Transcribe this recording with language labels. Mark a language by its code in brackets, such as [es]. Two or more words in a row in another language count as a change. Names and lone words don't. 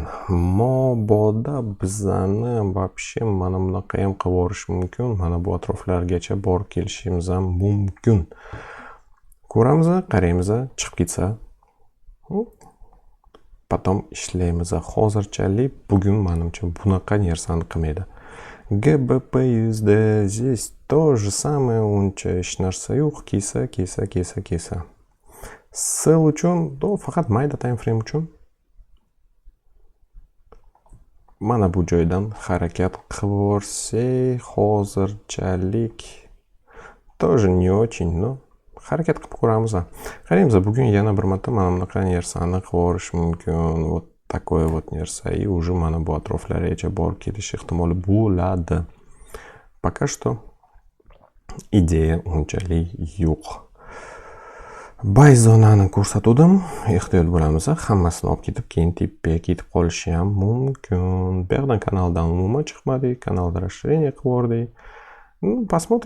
[uz] Mabodo bizani вообще mana bunaqa ham qilib borish mumkin. Mana bu atroflargacha borib kelishimiz ham mumkin. Ko'ramiz, qaraymiz, chiqib ketsa, potom ishlaymiz. Hozirchalik bugun menimcha bunaqa narsani qilmaydi. [ru] GBP USD здесь то же самое, [uz] uncha hech narsa yo'q, kesa. Sell uchun, faqat mayda [en] time frame [uz] uchun mana bu joydan harakat qilib borsak, hozirchalik [ru] тоже не очень, [uz] harakat qilib ko'ramiz. Qaraymiz, bugun yana bir marta mana bunaqa narsani qilib borish mumkin. [ru] Вот такое вот [uz] narsa, [ru] и уже [uz] mana bu atroflargacha borib kelish ehtimoli bo'ladi. [ru] Пока что [uz] ideya unchalik yo'q. Buy zonani ko'rsatdim. Ehtiyot bo'lamiz. Hammasini olib ketib, keyin tepaga ketib qolishi ham mumkin. Bu yerdan kanaldan umuman chiqmadik, kanalda расширение qilib bordik. [ru] Посмотрим.